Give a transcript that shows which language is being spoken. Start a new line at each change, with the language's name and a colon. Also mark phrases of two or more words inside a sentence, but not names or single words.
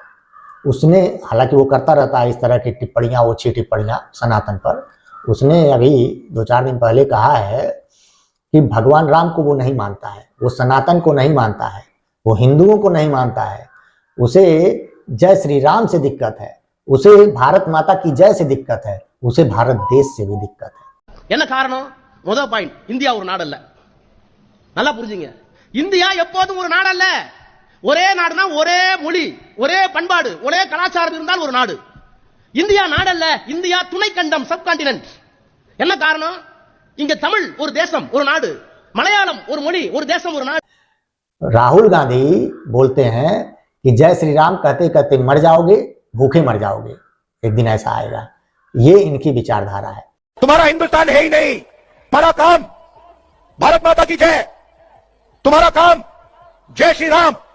Hindi: उसने, हालांकि वो करता रहता है इस तरह की टिप्पणियां, ओछी टिप्पणियां सनातन पर, उसने अभी 2-4 दिन पहले कहा है कि भगवान राम को वो नहीं मानता है, वो सनातन को नहीं मानता है, वो हिंदुओं को नहीं मानता है, उसे जय श्री राम से दिक्कत है, उसे भारत माता की जय से दिक्कत है, उसे भारत देश से भी दिक्कत है।
Tamil: என்ன காரணம்? முதல் பாயிண்ட், இந்தியா ஒரு நாடு அல்ல. நல்லா புரிஞ்சுங்க. இந்தியா எப்போதும் ஒரு நாடு அல்ல. ஒரே நாடுனா ஒரே மொழி, ஒரே பண்பாடு, ஒரே கலாச்சாரம் இருந்தால் ஒரு நாடு. இந்தியா நாடு அல்ல, இந்தியா துணை கண்டம்,
English: sub continent.
Tamil: என்ன காரணம்? இங்க தமிழ் ஒரு தேசம், ஒரு நாடு, மலையாளம் ஒரு மொழி, ஒரு தேசம், ஒரு நாடு.
Hindi: राहुल गांधी बोलते हैं कि जय श्री राम कहते कहते मर जाओगे, भूखे मर जाओगे, एक दिन ऐसा आएगा। ये इनकी विचारधारा है। तुम्हारा हिंदुस्तान है ही नहीं, तुम्हारा काम भारत माता की जय, तुम्हारा काम जय श्री राम।